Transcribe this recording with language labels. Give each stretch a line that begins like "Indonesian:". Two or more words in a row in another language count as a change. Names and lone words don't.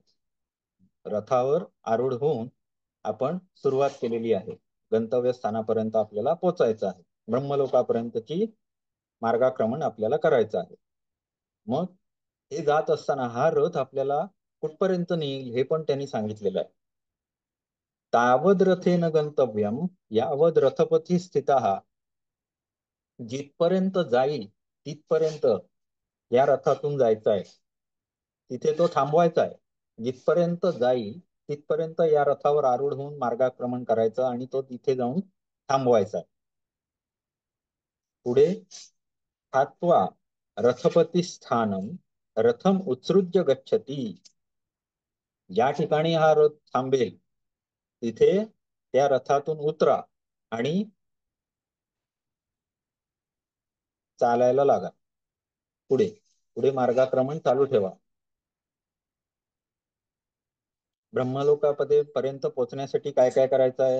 Marathi: रथावर आरूढ होऊन आपण सुरुवात केलेली आहे. गंतव्य स्थानापर्यंत आपल्याला पोचायचं आहे. ब्रह्मलोकापर्यंतची मार्गाक्रमण आपल्याला करायचं आहे. मग हे जात असताना हा रथ आपल्याला कुठपर्यंत नेईल हे पण त्यांनी सांगितलेलं आहे.
Sanskrit: तावद रथेन गंतव्यम यावद रथपती स्थितः.
Marathi: जिथपर्यंत जाईल तिथपर्यंत या रथातून जायचं आहे. तिथे तो थांबवायचा आहे. जिथपर्यंत जाईल तिथपर्यंत या रथावर आरूढ होऊन मार्गाक्रमण करायचं आणि तो तिथे जाऊन थांबवायचा आहे.
Sanskrit: पुढे थात्वा रथपती स्थानम रथम उत्सृज्य गच्छती.
Marathi: या ठिकाणी हा रथ थांबेल तिथे त्या रथातून उतरा आणि चालायला लागा. पुढे पुढे मार्गाक्रमण चालू ठेवा. ब्रह्मलोकापर्यंत पोहोचण्यासाठी काय काय करायचं आहे?